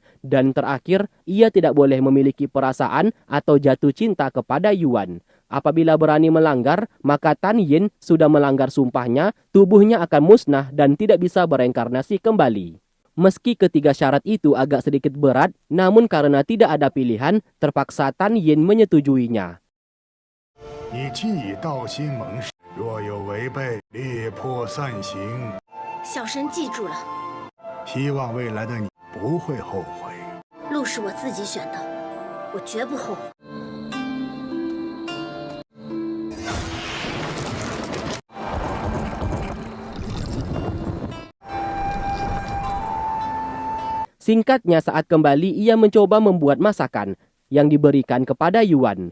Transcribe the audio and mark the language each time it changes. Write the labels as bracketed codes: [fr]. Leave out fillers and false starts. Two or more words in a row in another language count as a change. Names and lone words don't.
[id] Dan terakhir, ia tidak boleh memiliki perasaan atau jatuh cinta kepada Yuan. Apabila berani melanggar, maka Tan Yin sudah melanggar sumpahnya, tubuhnya akan musnah dan tidak bisa bereinkarnasi kembali. Meski ketiga syarat itu agak sedikit berat, namun karena tidak ada pilihan, terpaksa Tan Yin menyetujuinya. [zh] 你既已道心盟誓，若有违背，力破散行。小神记住了，希望未来的你不会后悔。路是我自己选的，我绝不后悔。 [id] Singkatnya saat kembali ia mencoba membuat masakan yang diberikan kepada Yuan.